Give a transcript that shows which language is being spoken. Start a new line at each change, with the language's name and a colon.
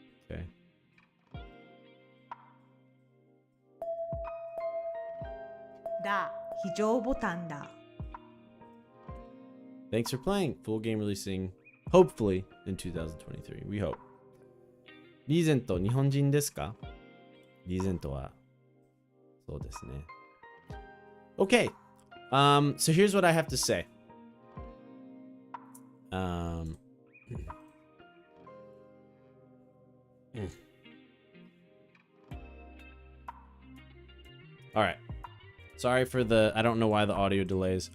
English: Okay.
Japanese: Da. 非常ボタンだ
English: Thanks for playing. Full game releasing hopefully in 2023. We hope.
Japanese: リーゼント日本人ですか？リーゼントはそうですね。
English: Okay. So here's what I have to say. All right. Sorry for the, I don't know why the audio delays.